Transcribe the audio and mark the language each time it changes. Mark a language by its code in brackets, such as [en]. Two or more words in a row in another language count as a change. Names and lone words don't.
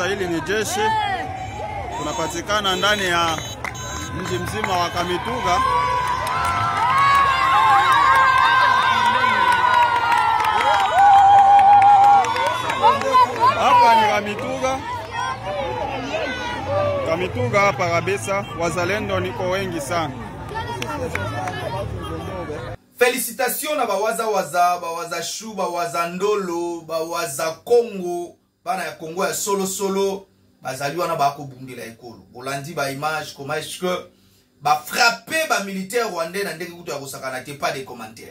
[sw] Hili ni jeshi, tunapatikana ndani ya mji mzima wa Kamituga. Hapa ni Kamituga hapa kabisa. Wazalendo niko wengi sana. [ln] Félicitations na bawaza Shu, bawaza Ndolo, bawaza Congo, bana ya Congo ya solo bazaliwa na bako bundela ekolo. Bolandi ba [fr] image comment est-ce que [ln] ba frapper ba [fr] militaire rwandais [ln] na ndenge kuto ya kosakana te, [fr] pas de commentaires.